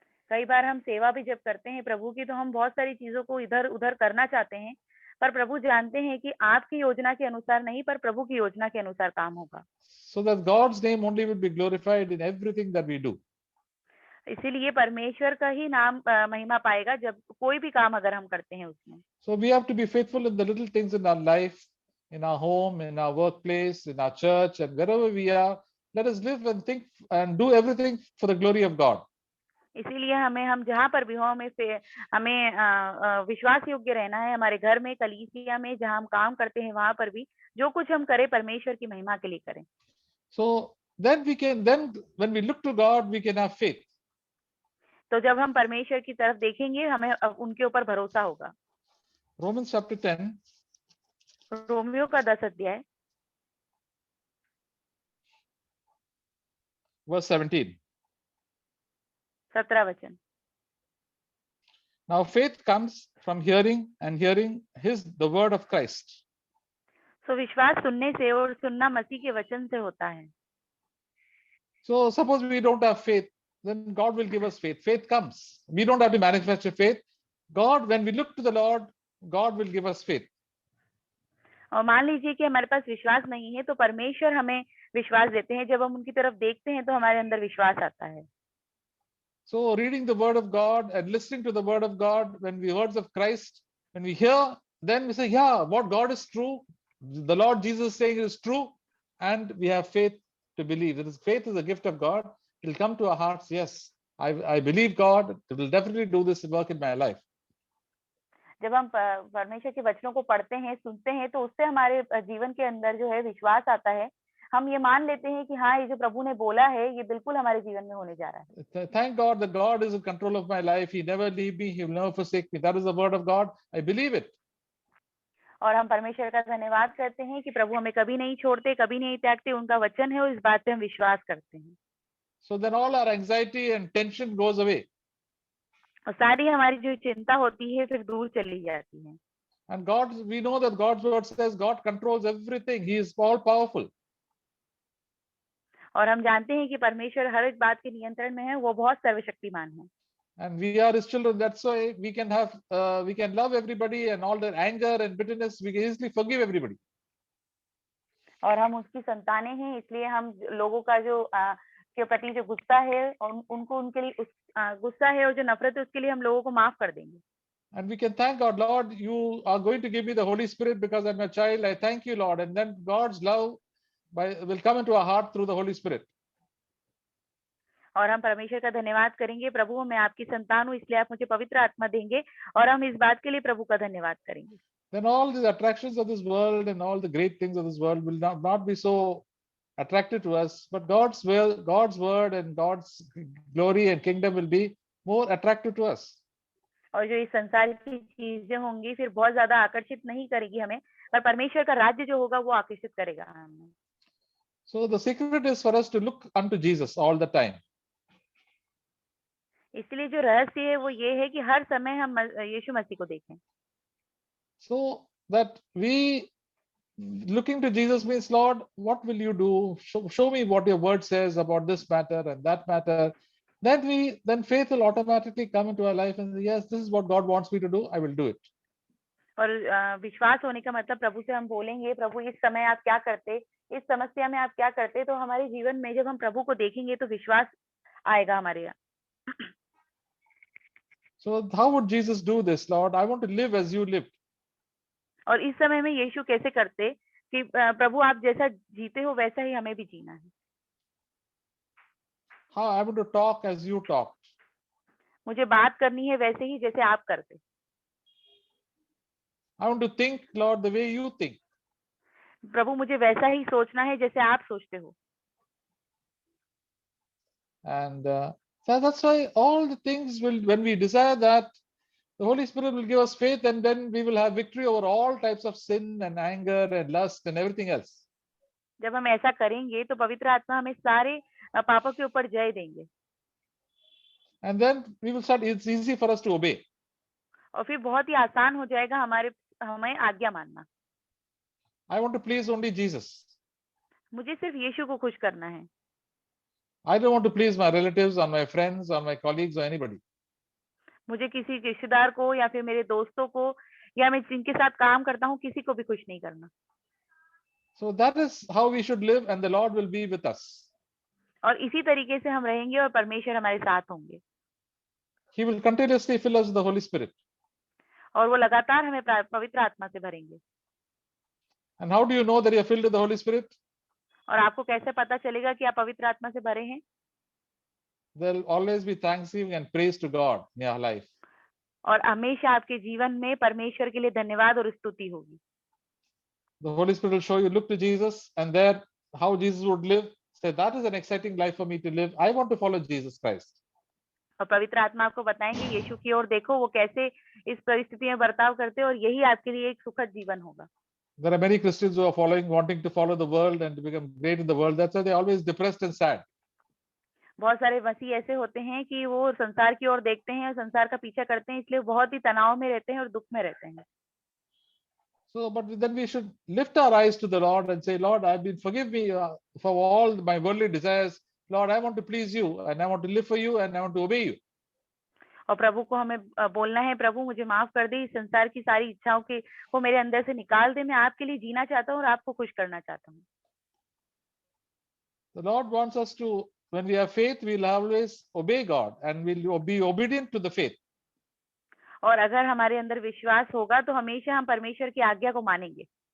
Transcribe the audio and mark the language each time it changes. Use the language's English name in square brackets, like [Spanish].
[Hindi] कई बार हम सेवा भी जब करते हैं प्रभु की, तो हम बहुत सारी चीजों को इधर उधर करना चाहते हैं, पर प्रभु जानते हैं कि आपकी योजना के अनुसार नहीं, पर प्रभु की योजना के अनुसार काम होगा. [English] So that God's name only will be glorified in everything that we do. [Hindi] इसीलिए परमेश्वर का ही नाम महिमा पाएगा जब कोई भी काम अगर हम करते हैं उसमें. [English] So we have to be faithful in the little things in our life, in our home, in our workplace, in our church, and wherever we are. Let us live and think and do everything for the glory of God. [Hindi] इसीलिए हम जहाँ पर भी हो, हमें विश्वास योग्य रहना है. हमारे घर में, कलीसिया में, जहाँ हम काम करते हैं, वहां पर भी जो कुछ हम करें परमेश्वर की महिमा के लिए करें. [English] So then when we look to God, we can have faith. [Hindi] तो जब हम परमेश्वर की तरफ देखेंगे, हमें उनके ऊपर भरोसा होगा. [English] Romans chapter 10. [Hindi] रोमियो का 10 अध्याय [English] verse 17. [Hindi] 17 वचन. [English] Now faith comes from hearing, and hearing the word of Christ. [Hindi] So विश्वास सुनने से और सुनना मसीह के वचन से होता है. [English] So suppose we don't have faith, then God will give us faith. Faith comes. We don't have to manufacture faith. God, when we look to the Lord, God will give us faith. [Hindi] और मान लीजिए कि हमारे पास विश्वास नहीं है, तो परमेश्वर हमें विश्वास देते हैं. जब हम उनकी तरफ देखते हैं तो हमारे अंदर विश्वास आता है. [English] So reading the word of God and listening to the word of God, when we words of Christ, when we hear, then we say, yeah, what God is true, the Lord Jesus saying is true, and we have faith to believe. Faith is a gift of God. It will come to our hearts. Yes, I believe God. It will definitely do this work in my life. [Hindi] जब हम परमेश्वर के वचनों को पढ़ते हैं, सुनते हैं, तो उससे हमारे जीवन के अंदर जो है विश्वास आता है. हम ये मान लेते हैं कि हाँ, ये जो प्रभु ने बोला है, ये बिल्कुल हमारे जीवन में होने जा रहा है. [English] Thank God that God is in control of my life. He never leave me. He will never forsake me. That is the word of God. I believe it. [Hindi] और हम परमेश्वर का धन्यवाद करते हैं कि प्रभु हमें कभी नहीं छोड़ते, कभी नहीं त्यागते. उनका वचन है और इस बात पे हम विश्वास करते हैं. [English] So then all our anxiety and tension goes away. [Hindi] और सारी हमारी जो चिंता होती है फिर दूर चली जाती है. [English] And we know that God's word says God controls everything. He is all powerful. [Hindi] और हम जानते हैं कि परमेश्वर हर एक बात के नियंत्रण में है. वो बहुत सर्वशक्तिमान है. [English] And we are His children. That's why we can love everybody, and all their anger and bitterness, we can easily forgive everybody. [Hindi] और हम उसकी संतानें हैं, इसलिए हम लोगों का जो के प्रति जो गुस्सा है और उनको उनके लिए गुस्सा है और जो नफरत है उसके लिए हम लोगों को माफ कर देंगे. [English] And we can thank God, Lord, you are going to give me the Holy Spirit because I'm a child. I thank you, Lord. And then God's love will come into our heart through the Holy Spirit. [Hindi] और हम परमेश्वर का धन्यवाद करेंगे. प्रभु, मैं आपकी संतान हूँ, इसलिए आप मुझे पवित्र आत्मा देंगे, और हम इस बात के लिए प्रभु का धन्यवाद करेंगे. [English] Then all the attractions of this world and all the great things of this world will not be so attractive to us, but God's word and God's glory and kingdom will be more attractive to us. [Hindi] और जो इस संसार की चीजें होंगी फिर बहुत ज्यादा आकर्षित नहीं करेगी हमें, पर परमेश्वर का राज्य जो होगा वो आकर्षित करेगा हमें. [English] So the secret is for us to look unto Jesus all the time. [Hindi] इसलिए जो रहस्य है वो ये है कि हर समय हम यीशु मसीह को देखें. [English] So that we looking to Jesus means, Lord, what will you do? Show me what your word says about this matter and that matter. Then faith will automatically come into our life and say, yes, this is what God wants me to do. I will do it. [Hindi] और विश्वास होने का मतलब प्रभु से हम बोलेंगे, प्रभु इस समय आप क्या करते, इस समस्या में आप क्या करते, तो हमारे जीवन में जब हम प्रभु को देखेंगे तो विश्वास आएगा हमारे यहाँ. [English] So how would Jesus do this, Lord? I want to live as you lived. [Hindi] और इस समय में यीशु कैसे करते कि प्रभु आप जैसा जीते हो वैसा ही हमें भी जीना है. [English] How I want to talk as you talked. [Hindi] मुझे बात करनी है वैसे ही जैसे आप करते. [English] I want to think, Lord, the way you think. [Hindi] प्रभु मुझे वैसा ही सोचना है जैसे आप सोचते हो. [English] And so that's why all the things will, when we desire that, The Holy Spirit will give us faith, and then we will have victory over all types of sin and anger and lust and everything else. [Hindi] जब हम ऐसा करेंगे तो पवित्र आत्मा हमें सारे पापों के ऊपर जय देंगे [English] And then we will start, it's easy for us to obey. [Hindi] और फिर बहुत ही आसान हो जाएगा हमें आज्ञा मानना। [English] I want to please only Jesus. [Hindi] मुझे सिर्फ यीशु को खुश करना है। [English] I don't want to please my relatives or my friends or my colleagues or anybody. [Hindi] मुझे किसी रिश्तेदार को या फिर मेरे दोस्तों को या मैं जिनके साथ काम करता हूँ किसी को भी खुश नहीं करना। [English] So that is how we should live, and the Lord will be with us. [Hindi] और इसी तरीके से हम रहेंगे और परमेश्वर हमारे साथ होंगे [English] He will continuously fill us with the Holy Spirit. [Hindi] और वो लगातार हमें पवित्र आत्मा से भरेंगे। [English] And how do you know that you are filled with the Holy Spirit? [Hindi] और आपको कैसे पता चलेगा कि आप पवित्र आत्मा से भरे हैं? [English] There will always be thanksgiving and praise to God in your life. [Hindi] और हमेशा आपके जीवन में परमेश्वर के लिए धन्यवाद और स्तुति होगी। [English] The Holy Spirit will show you, look to Jesus, and there how Jesus would live. Say, that is an exciting life for me to live. I want to follow Jesus Christ. [Hindi] और पवित्र आत्मा आपको बताएंगे यीशु की ओर देखो, वो कैसे इस परिस्थिति में बर्ताव करते हैं और यही आपके लिए एक सुखद जीवन होगा। [English] There are many Christians who are wanting to follow the world and to become great in the world. That's why they're always depressed and sad. [Hindi] बहुत सारे मसीह ऐसे होते हैं कि वो संसार की ओर देखते हैं और संसार का पीछा करते हैं, इसलिए बहुत ही तनाव में रहते हैं और दुख में रहते हैं। [English] So, but then we should lift our eyes to the Lord and say, Lord, forgive me for all my worldly desires. Lord, I want to please you, and I want to live for you, and I want to obey you. [Hindi] और प्रभु को हमें बोलना है, प्रभु मुझे माफ कर दे, इस संसार की सारी इच्छाओं के वो मेरे अंदर से निकाल दे, मैं आपके लिए जीना चाहता हूँ और आपको खुश करना चाहता हूँ। [English] The Lord wants us to, when we have faith, we'll always obey God and we'll be obedient to the faith. [Hindi] और अगर हमारे अंदर विश्वास होगा तो हमेशा हम परमेश्वर की आज्ञा को मानेंगे।